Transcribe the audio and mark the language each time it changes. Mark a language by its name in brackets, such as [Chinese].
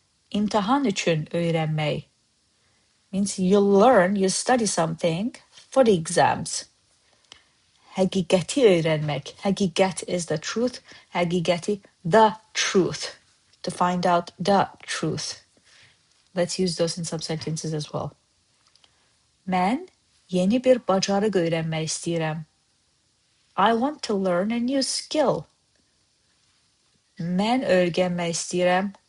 [Azerbaijani] İmtahan üçün öğrenmek [English] means you learn, you study something for the exams. [Azerbaijani] Həqiqəti ÖYRƏNMƏK. [English] Həqiqət is the truth. Həqiqəti, the truth. To find out the truth. Let's use those in some sentences as well. [Azerbaijani] Mən yeni bir bacarıq öyrənmək istəyirəm. [English] I want to learn a new skill. [Azerbaijani] Mən öyrənmək istəyirəm.